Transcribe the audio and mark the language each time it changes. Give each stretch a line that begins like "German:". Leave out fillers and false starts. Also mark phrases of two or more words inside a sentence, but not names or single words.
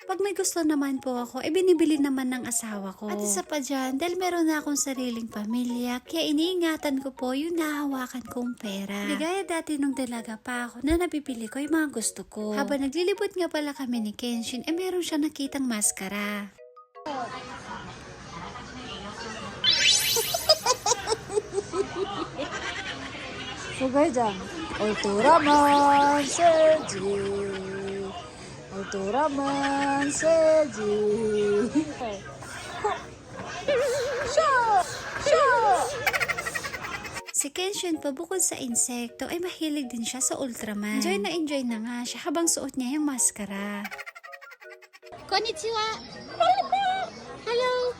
Filipino: Pag may gusto naman po ako, binibili naman ng asawa ko. At isa pa dyan, dahil meron na akong sariling pamilya, kaya iniingatan ko po yung nahawakan kong pera. Di gaya dati nung dalaga pa ako na nabibili ko yung mga gusto ko. Habang naglilibot nga pala kami ni Kenshin, meron siya nakitang maskara. 소개장 울트라만 세지 울트라만 세지 Si Kenshin po bukod sa insekto ay mahilig din siya sa Ultraman. Enjoy na nga siya habang suot niya yung maskara.
Japanese: Konnichiwa. Hello.